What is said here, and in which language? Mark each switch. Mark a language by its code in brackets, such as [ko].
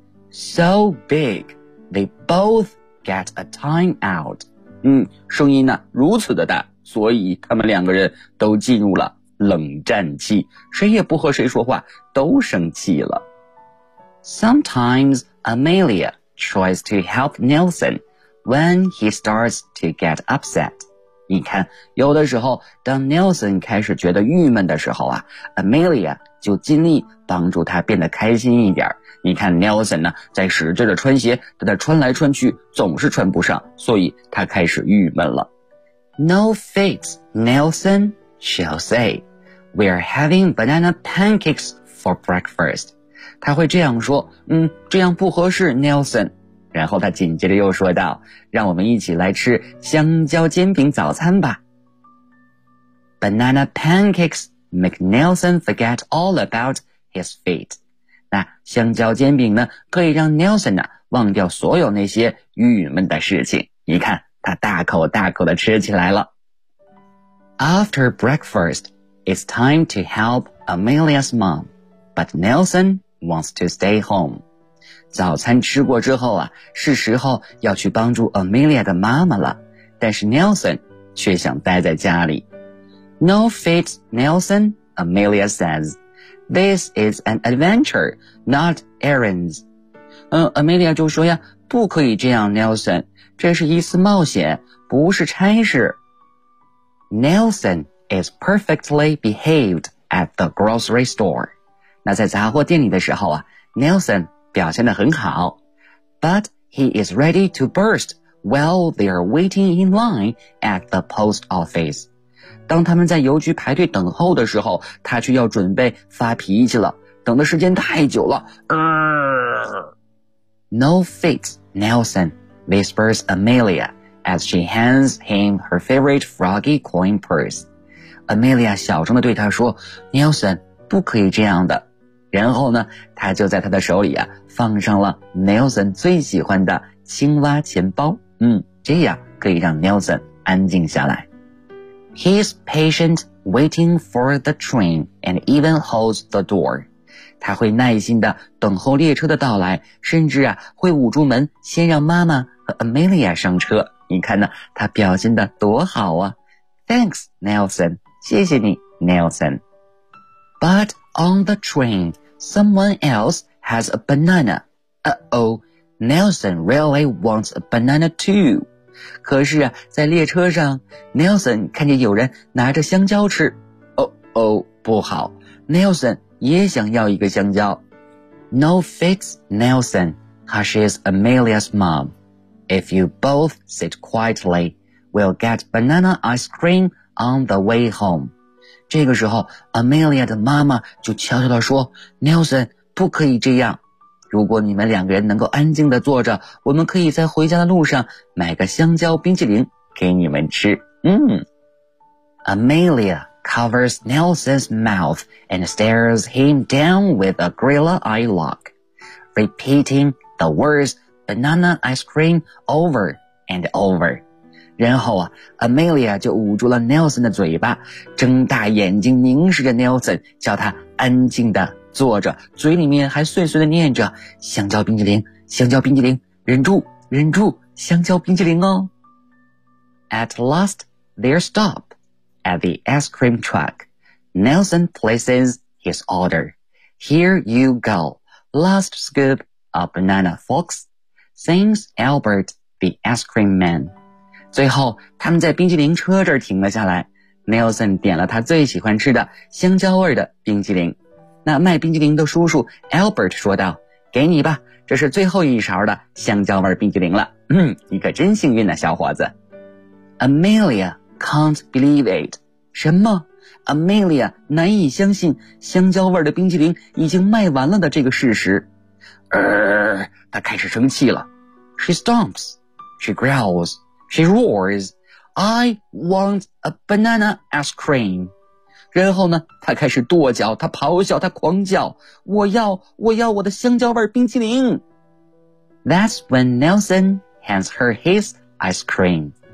[en] ！So big, they both get a time out. [zh] 声音呢、啊、如此的大，所以他们两个人都进入了冷战期，谁也不和谁说话，都生气了。 [en] Sometimes Amelia. Tries to help Nelson when he starts to get upset. [zh] 你看，有的时候，当 Nelson 开始觉得郁闷的时候啊 ，Amelia 就尽力帮助他变得开心一点。你看 Nelson 呢，在使劲的穿鞋，他在穿来穿去，总是穿不上，所以他开始郁闷了。 [en] No fits, Nelson, she'll say. We're having banana pancakes for breakfast. [zh] 他会这样说，这样不合适 ,Nelson。然后他紧接着又说道，让我们一起来吃香蕉煎饼早餐吧。 [en] Banana pancakes make Nelson forget all about his feet. [zh] 那香蕉煎饼呢可以让 Nelson 呢忘掉所有那些郁闷的事情。你看他大口大口的吃起来了。 [en] After breakfast, it's time to help Amelia's mom, but Nelson,wants to stay home. [zh] 早餐吃过之后啊，是时候要去帮助 Amelia 的妈妈了，但是 Nelson 却想待在家里。 [en] No fit, Nelson, Amelia says. This is an adventure, not errands. [zh] Amelia 就说呀，不可以这样 Nelson, 这是一次冒险，不是差事。 [en] Nelson is perfectly behaved at the grocery store. [zh] 那在杂货店里的时候啊 ,Nelson 表现得很好。 [en] But he is ready to burst while they are waiting in line at the post office. [zh] 当他们在邮局排队等候的时候，他却要准备发脾气了，等的时间太久了。 [en] No fit, Nelson, whispers Amelia as she hands him her favorite froggy coin purse. [zh] Amelia 小声地对他说 ,Nelson, 不可以这样的。然后呢他就在他的手里啊放上了 Nelson 最喜欢的青蛙钱包。这样可以让 Nelson 安静下来。 [en] He's patient waiting for the train and even holds the door. [zh] 他会耐心地等候列车的到来，甚至啊会捂住门先让妈妈和 Amelia 上车。你看呢他表现得多好啊。 [en] Thanks, Nelson. [zh] 谢谢你 [en] ,Nelson. But,On the train, someone else has a banana. Uh-oh, Nelson really wants a banana too. [zh] 可是啊，在列车上 ,Nelson 看见有人拿着香蕉吃。Uh-oh, 不好。 [en] Nelson [zh] 也想要一个香蕉。 [en] No fix Nelson, hushes Amelia's mom. If you both sit quietly, we'll get banana ice cream on the way home. [zh] 这个时候 Amelia 的妈妈就悄悄地说 Nelson, 不可以这样。如果你们两个人能够安静地坐着，我们可以在回家的路上买个香蕉冰淇淋给你们吃。 [en] Amelia covers Nelson's mouth and stares him down with a gorilla eye lock, repeating the words banana ice cream over and over. [zh] 然后啊 ,Amelia 就捂住了 Nelson 的嘴巴，睁大眼睛凝视着 Nelson, 叫他安静地坐着，嘴里面还碎碎地念着香蕉冰淇淋，香蕉冰淇淋，忍住，忍住，香蕉冰淇淋哦。 [en] At last, they stop at the ice cream truck. Nelson places his order. Here you go, last scoop of banana, folks, sings Albert, the ice cream man. [zh] 最后，他们在冰淇淋车这儿停了下来。Nelson 点了他最喜欢吃的香蕉味的冰淇淋。那卖冰淇淋的叔叔 Albert 说道，给你吧，这是最后一勺的香蕉味冰淇淋了。你可真幸运啊，小伙子。 [en] Amelia can't believe it. [zh] 什么？ Amelia 难以相信香蕉味的冰淇淋已经卖完了的这个事实。她开始生气了。 [en] She stomps. She growls. She roars. I want a banana ice cream. [zh] 然后呢，他开始跺脚，他咆哮，他狂叫，我要，我要我的香蕉味冰淇淋。 [en] That's when Nelson hands her his ice cream.